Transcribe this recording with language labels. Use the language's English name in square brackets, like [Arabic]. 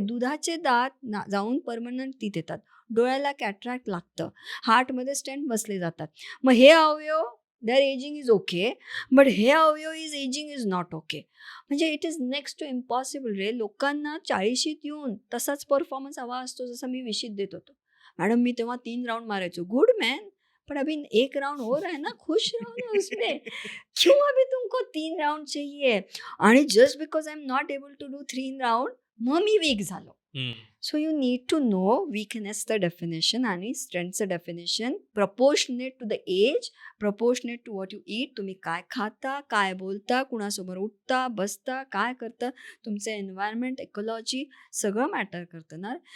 [Marathi] दुधाचे दात जाऊन परमनंट तिथे येतात, डोळ्याला कॅटरॅक्ट लागतं, हार्टमध्ये स्टेंट बसले जातात. मग हे अवयव [English] Their ageing is okay, but हे अवयव is ageing is not okay. [Marathi] म्हणजे [English] it is next to impossible [Marathi] रे. लोकांना 40शीत येऊन तसाच परफॉर्मन्स हवा असतो जसा मी विशीत देत होतो. मॅडम मी तेव्हा 3 राउंड मारायचो. [English] good man, [Hindi] पण अभी 1 राउंड हो रहा है ना, खुश रहो ना उसमें. क्यों अभी तुमको 3 राउंड चाहिए? [English] आणि just because I am not able to do 3 round [Marathi] मग मी वीक झालो. [English] So you need to know वीकनेसचं definition आणि स्ट्रेंथचं definition, proportionate to the age, proportionate to what you eat. [Marathi] तुम्ही काय खाता, काय बोलता, कुणासमोर उठता बसता, काय करता, तुमचं एन्व्हायरमेंट, इकॉलॉजी सगळं मॅटर करतं ना.